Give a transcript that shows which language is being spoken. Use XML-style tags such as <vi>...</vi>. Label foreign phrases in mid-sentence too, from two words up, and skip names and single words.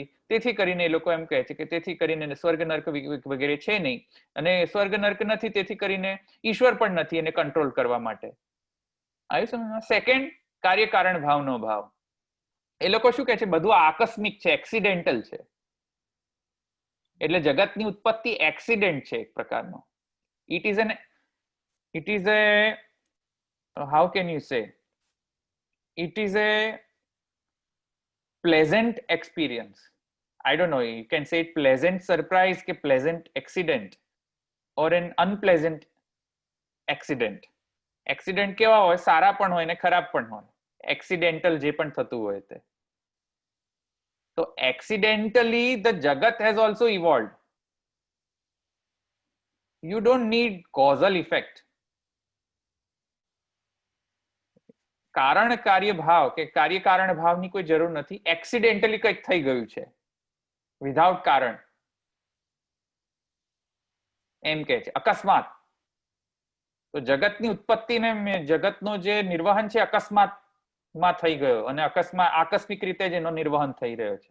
<gu>તેથી કરીને એ લોકો એમ કહે છે કે તેથી કરીને સ્વર્ગ નર્ક વગેરે છે નહીં, અને સ્વર્ગ નર્ક નથી તેથી કરીને ઈશ્વર પણ નથી એને કંટ્રોલ કરવા માટે. આવ્યું સમજમાં? સેકન્ડ, કાર્યકારણ ભાવનો ભાવ. એ લોકો શું કહે છે? બધું આકસ્મિક છે, એક્સિડેન્ટલ છે. એટલે જગતની ઉત્પત્તિ એક્સિડન્ટ છે એક પ્રકારનો.</gu> <en>It is a how can you say, it is a pleasant experience. I don't know, you can say it pleasant surprise ke pleasant accident or an unpleasant accident.</en> <gu>Accident કેવા હોય? સારા પણ હોય ને ખરાબ પણ હોય. એક્સિડેન્ટલ જે પણ થતું હોય તે.</gu> <en>તો accidentally the jagat has also evolved. You don't need causal effect.</en> <gu>કારણ કાર્ય ભાવ કે કાર્ય કારણ ભાવની કોઈ જરૂર નથી. એક્સિડેન્ટલી કંઈક થઈ ગયું છે વિધાઉટ કારણ, એમ કે છે અકસ્માત. તો જગતની ઉત્પત્તિને, જગતનો જે નિર્વહન છે અકસ્માતમાં થઈ ગયો, અને આકસ્મિક રીતે જ એનો નિર્વહન થઈ રહ્યો છે.</gu>